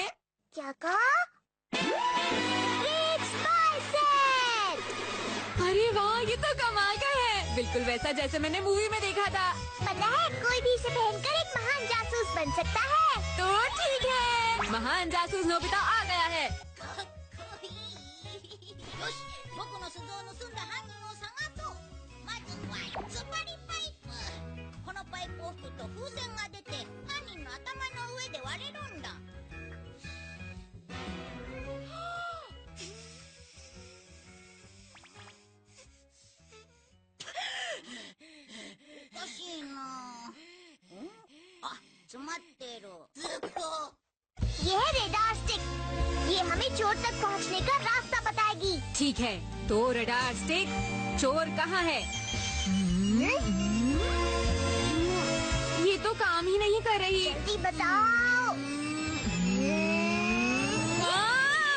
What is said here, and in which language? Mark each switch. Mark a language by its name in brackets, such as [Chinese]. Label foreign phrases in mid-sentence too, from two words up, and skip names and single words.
[Hindi] क्या कहा? [English] Great Spy Set! [Hindi] अरे वाह, ये तो कमाल का है। बिल्कुल वैसा जैसे मैंने मूवी में देखा था। पता है, कोई भी इसे पहनकर एक महान जासूस बन सकता है। तो ठीक है, महान जासूस नोबिता आ गया है। [Japanese] よし、僕の鈴を盗んだ犯人を探そう。まずは突っ張りパイプ。このパイプを吹くと風船が出て犯人の頭の上で割れるんだ。おかしいな。あ、詰まってる。 [Hindi] ずっと。ये है [English] radar stick. [Hindi] ये हमें चोर तक पहुंचने का रास्ता बताएगी। ठीक है, तो [English] radar stick, [Hindi] चोर कहाँ है? ये तो काम ही नहीं कर रही। जल्दी बताओ। हाँ!